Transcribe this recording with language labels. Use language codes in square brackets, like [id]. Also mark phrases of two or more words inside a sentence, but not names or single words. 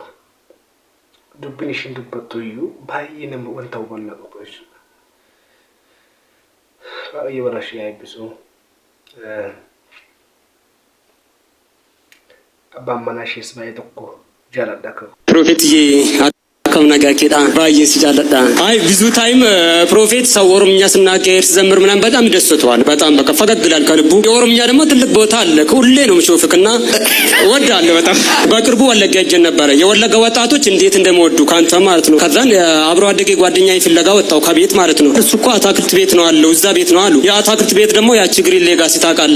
[om] Dubbiin isheen dubbattu iyyuu baay'ee nama wanta hubannaa qabu jechuudha. Baay'ee bara ishee eebbisu. Abbaan manaa ishees baay'ee tokko jaaladha qabu. Profeetiyee akkam nagaa keedha baay'ee si jaaladha. [am] አይ ብዙ ታይም ፕሮፌት ሰው ኦሮምኛ ስናገር ሲዘምር ምናምን በጣም ደስቷል። በጣም በቃ ፈገግ ይላል ከልቡ። የኦሮምኛ ደግሞ ትልቅ ቦታ አለ። ሁሌ ነው ምሾፍክና ወዳለሁ በጣም። በቅርቡ ወለጋ ሄጄ ነበረ። የወለጋ ወጣቶች እንዴት እንደሚወዱ ካንተ ማለት ነው። ከዛን አብሮ አደጌ ጓደኛዬ ፍለጋ ወጣው ከቤት ማለት ነው። እሱ እኮ አታክልት ቤት ነው አለው እዛ ቤት ነው አሉ። የአታክልት ቤት ደግሞ ያቺ ግሪን ሌጋሲ ታውቃለህ?